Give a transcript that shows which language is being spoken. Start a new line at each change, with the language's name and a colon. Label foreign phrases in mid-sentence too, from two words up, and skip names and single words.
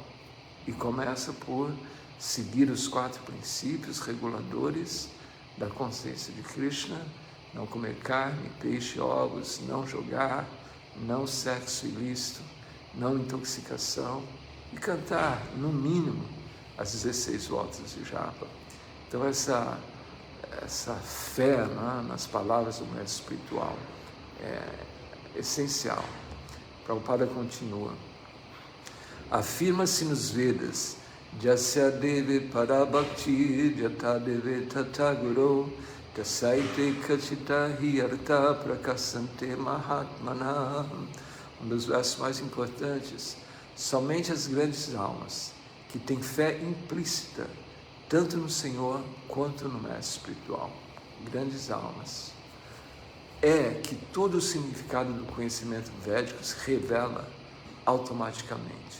Portuguese: E começa por seguir os 4 princípios reguladores da consciência de Krishna: não comer carne, peixe, ovos, não jogar, não sexo ilícito, não intoxicação, e cantar, no mínimo, as 16 voltas de japa. Então, essa fé, né, nas palavras do mestre espiritual é essencial. Prabhupada continua. Afirma-se nos Vedas:
Sanskrit: Jasya deve parabhakti jata deve tata guru tasaite kachita hiyarta prakasante mahatmana.
Portuguese: Um dos versos mais importantes: somente as grandes almas que têm fé implícita tanto no Senhor quanto no mestre espiritual, grandes almas, é que todo o significado do conhecimento védico se revela automaticamente.